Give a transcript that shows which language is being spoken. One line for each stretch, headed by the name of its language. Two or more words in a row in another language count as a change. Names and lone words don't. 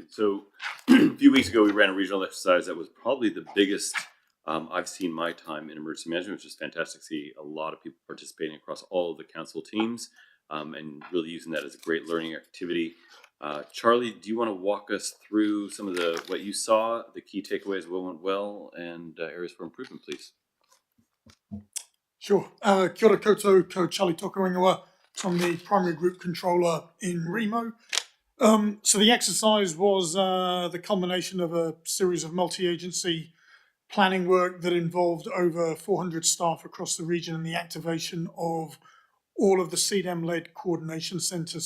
English: So a few weeks ago, we ran a regional exercise that was probably the biggest I've seen my time in emergency management, which is fantastic to see a lot of people participating across all of the council teams and really using that as a great learning activity. Charlie, do you want to walk us through some of what you saw, the key takeaways, what went well, and areas for improvement, please? Sure.
Māori: Kia ora koutou, ko
English: Charlie Tokaringawa from the Primary Group Controller in Remo. So the exercise was the culmination of a series of multi-agency planning work that involved over 400 staff across the region and the activation of all of the CDEM-led coordination centres.